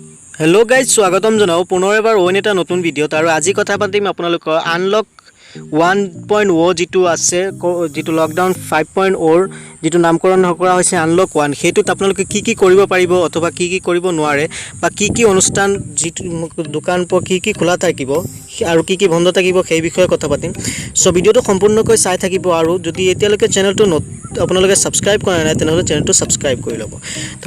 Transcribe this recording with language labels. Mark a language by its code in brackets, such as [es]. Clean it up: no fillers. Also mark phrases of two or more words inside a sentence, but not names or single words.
[en] hello guys [as] স্বাগতম জনাও পুনঃ এবাৰ অন এটা নতুন ভিডিঅ'ত আৰু আজি কথা পাতিম আপোনালোকৰ আনলক 1.0 যিটো আছে যিটো লকডাউন 5.0 যিটো নামকৰণ কৰা হৈছে আনলক 1 হেতুত আপোনালোকে কি কৰিব পাৰিব অথবা কি কৰিব নোৱাৰে বা কি অনুষ্ঠান জিতু দোকান প কি খোলা থাকিব আৰু কি বন্ধ থাকিব সেই বিষয়ে কথা পাতিম সো ভিডিওটো সম্পূৰ্ণকৈ চাই থাকিব আৰু যদি এতিয়ালৈকে চেনেলটো আপোনালোকে সাবস্ক্ৰাইব কৰা নাই তেনেহলে চেনেলটো সাবস্ক্ৰাইব কৰি লব তো